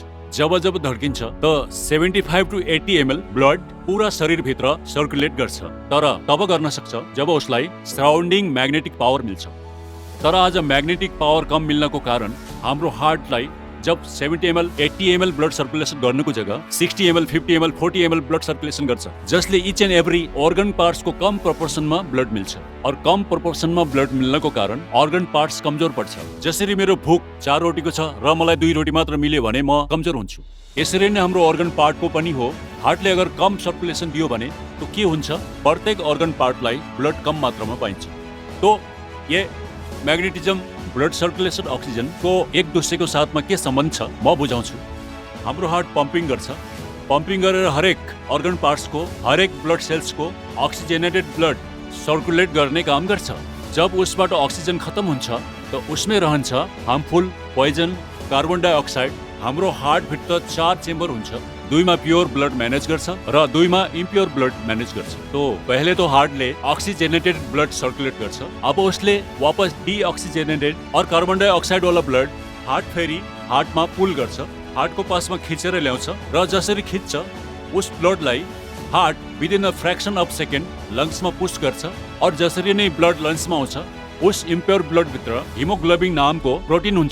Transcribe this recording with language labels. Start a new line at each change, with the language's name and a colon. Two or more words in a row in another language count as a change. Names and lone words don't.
Nepali: जब जब धड्किन्छ त
English: 75 to 80 ml
Nepali: ब्लड पूरा शरीर भित्र सर्कुलेट गर्छ. तर तब गर्न सक्छ जब उसलाई
English: surrounding magnetic power
Nepali: मिल्छ. तर आज
English: magnetic power
Nepali: कम मिल्नको कारण हाम्रो हार्टलाई जब 70 ml 80 ml
English: blood circulation
Nepali: गर्नुको जग्गा 60 ml 50 ml 40 ml
English: blood circulation
Nepali: गर्छ, जसले
English: each and every organ parts
Nepali: कम प्रोपोर्सनमा ब्लड मिल्छ। और कम प्रोपोर्सनमा ब्लड मिल्नको कारण
English: organ parts
Nepali: कमजोर पर्छ। जसरी मेरो भोक 4 रोटीको छ र मलाई 2 रोटी मात्र मिल्यो भने म कमजोर हुन्छु। यसरी नै हाम्रो
English: organ part
Nepali: पनि हो। हार्टले अगर कम सर्कुलेसन दियो भने तो के हुन्छ, प्रत्येक
English: organ part
Nepali: ब्लड कम मात्रामा पाइन्छ।
Hindi: तो ये मैग्नेटिज्म,
English: blood circulation,
Hindi: ऑक्सीजन को एक दूसरे को साथ में
Nepali: के संबंध छ म बुझाउँछु। हाम्रो हार्ट पंपिङ गर्छ, पंपिङ गरेर हरेक
English: organ parts
Nepali: को, हरेक
English: blood cells
Nepali: को
English: oxygenated blood
Nepali: सर्कुलेट गर्ने काम गर्छ। जब उसबाट ऑक्सीजन खत्म हुन्छ तो उसमें रहन्छ
English: harmful poison carbon dioxide.
Nepali: हाम्रो हार्ट भित्र 4 चेम्बर हुन्छ, 2 मा
English: pure blood
Nepali: मैनेज गर्छ र 2 मा
English: impure blood
Nepali: मैनेज गर्छ। तो पहले तो हार्टले
English: oxygenated blood
Nepali: सर्कुलेट गर्छ, अब उसले वापस डीऑक्सीजनेटेड और
English: carbon dioxide
Nepali: वाला ब्लड हार्ट फेरि हार्टमा पुल गर्छ, हार्टको पासमा खिचेर ल्याउँछ र जसरी खिच्छ उस ब्लडलाई हार्ट
English: within a fraction of second
Nepali: लङ्समा पुश गर्छ। और जसरी नै ब्लड लङ्समा आउँछ उस
English: impure blood
Nepali: भित्र हिमोग्लोबिन नामको प्रोटिन हुन्छ।